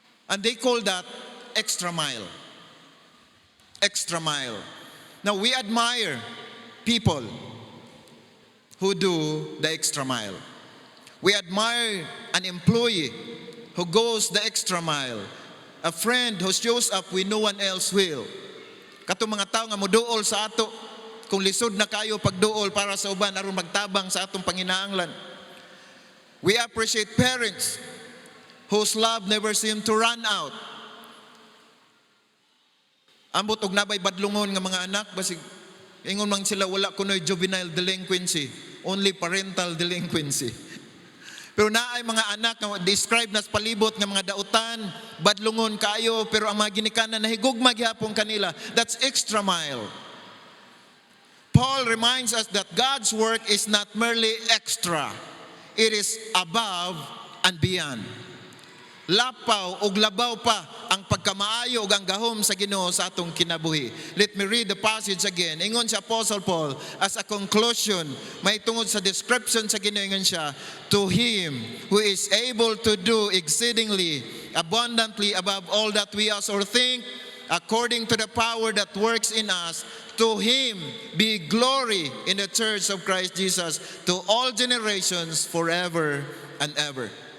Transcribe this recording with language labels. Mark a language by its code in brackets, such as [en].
[en] And they call that extra mile. Extra mile. Now we admire people who do the extra mile. We admire an employee who goes the extra mile. A friend who shows up when no one else will. [ceb] Katong mga tao nga moduol sa ato, kung lisod na kayo pagduol para sa uban aron magtabang sa atong panginahanglan. [en] We appreciate parents whose love never seems to run out. [ceb] Ambot og nabay badlungon nga mga anak, basig ingon man sila wala kunoy juvenile delinquency, [en] only parental delinquency. [ceb] Pero naay mga anak nga describe nas palibot nga mga dautan, badlungon kayo, pero ang mga ginikanan nahigugma gihapon kanila. [en] That's extra mile. Paul reminds us that God's work is not merely extra. It is above and beyond. [ceb] Lapaw o labaw pa ang pagkamaayo ug ang gahom sa Ginoo sa atong kinabuhi. [en] Let me read the passage again. [ceb] Ingon si Apostle Paul as a conclusion, may tungod sa description sa Ginoo, ingon siya, [en] to Him who is able to do exceedingly abundantly above all that we ask or think, according to the power that works in us, to Him be glory in the church of Christ Jesus to all generations forever and ever.